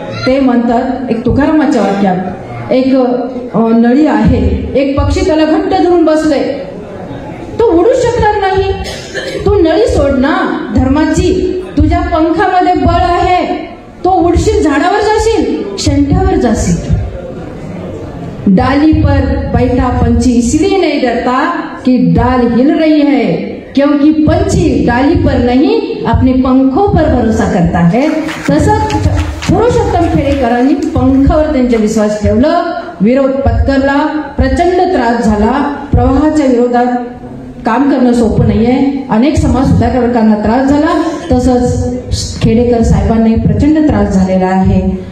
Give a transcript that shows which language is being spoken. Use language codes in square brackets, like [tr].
[mr] ते म्हणतात, एक तुकारामाच्या वाक्यात, एक नळी आहे, एक पक्षी त्याला घट्ट धरून बसले, तो उडू शकणार नाही. तू नळी सोड ना धर्माची, तुझ्या पंखामध्ये बळ आहे, तो उडशील, झाडावर जाशील, शेंड्यावर जाशील. [hi] डाली पर बैठा पंछी इसलिए नहीं डरता कि डाल हिल रही है, क्योंकि पंछी डाली पर नहीं अपने पंखों पर भरोसा करता है. [mr] तसंच पुरुषोत्तम खेडेकरांनी पंखावर त्यांचा विश्वास ठेवलं. विरोध पत्करला, प्रचंड त्रास झाला. प्रवाहाच्या विरोधात काम करणं सोपं नाहीये. अनेक समाज सुधारकांना त्रास झाला. तसंच खेडेकर साहेबांनाही प्रचंड त्रास झालेला आहे.